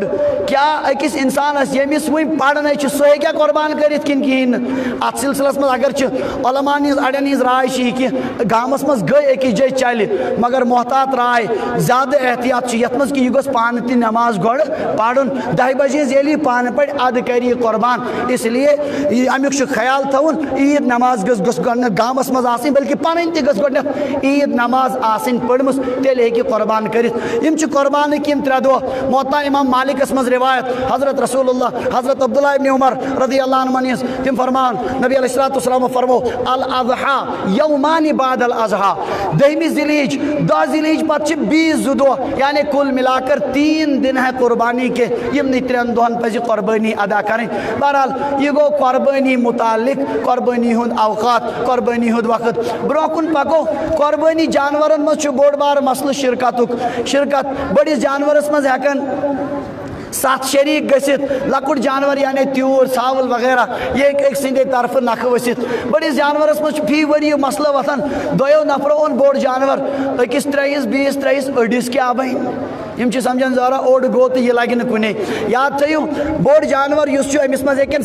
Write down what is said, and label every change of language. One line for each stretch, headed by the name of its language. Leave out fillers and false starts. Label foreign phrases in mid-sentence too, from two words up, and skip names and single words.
Kashmiri: کیٛاہ أکِس انسانس ییٚمِس وُنہِ پرنے چھُ سُہ ہیٚکیٛاہ قۄربان کٔرِتھ کِنہٕ کِہیٖنۍ نہٕ اتھ سلسلس منٛز اگر چھِ علماہن ہِنٛز اڑٮ۪ن ہِنٛز راے چھِ یہِ کہِ گامس منٛز گٔے أکِس جایہِ چلہِ مگر محتاط راے زیادٕ احتیاط چھُ یتھ منٛز کہِ یہِ گوٚژھ پانہٕ تہِ نٮ۪ماز گۄڈٕ پرُن 10 بجے ہٕنٛز ییٚلہِ یہِ پانہٕ پرِ اَدٕ کرِ یہِ قۄربان اس لیے امیُک چھُ خیال تھاوُن عیٖد نماز گٔژھ گۄڈنٮ۪تھ گامس منٛز آسٕنۍ بلکہِ پنٕنۍ تہِ گٔژھ گۄڈنٮ۪تھ عیٖد نماز آسٕنۍ پٔرمٕژ تیٚلہِ ہیٚکہِ یہِ قۄربان کٔرِتھ یِم چھِ قۄربانٕکۍ یِم 3 دۄہ موطا امام مالکس منٛز رِوایت حضرت رسول اللہ حضرت عبداللہ ابن عمر
Arabic: رضی اللہ عنہ
Kashmiri: ہِنٛز تِم فرمان
Arabic: نبی علیہ الصلوۃ والسلامو
Kashmiri: فرمو
Arabic: الاضحیٰ یومانِ بعد الاضحیٰ
Kashmiri: 10 ذی الحج 10 ذی الحج پتہٕ چھِ بیٚیہِ 2 دۄہ
Urdu: یعنی کُل ملا کر 3 دن ہے قربانی کے
Kashmiri: یِمنٕے 3 دۄہن پزِ قۄربٲنی ادا کرٕنۍ بہرحال یہِ گوٚو قۄربٲنی مُتعلق قۄربٲنی ہُنٛد اوقات قۄربٲنی ہُنٛد وقت برونٛہہ کُن پکو قۄربٲنی جانورن منٛز چھُ بوٚڑ بارٕ مسلہٕ شرکت بٔڑِس جانورس منٛز ہٮ۪کن 7 شریٖک گٔژھِتھ لۄکُٹ جانور یعنی تیوٗر ژھاوُل وغیرہ یہِ ہیٚکہِ أکۍ سٕنٛدے طرفہٕ نکھٕ ؤسِتھ بٔڑِس جانورس منٛز چھُ فی ؤری مسلہٕ وۄتھان 2 نفرو اوٚن بوٚڑ جانور أکِس ترٛٲیِس بیٚیِس ترٛٲیِس أڑِس کیٛاہ بنہِ یِم چھِ سمجھان ذرا اوٚڑ گوٚو تہٕ یہِ لگہِ نہٕ کُنے یاد تھٲیِو بوٚڑ جانور یُس چھُ أمِس منٛز ہیٚکن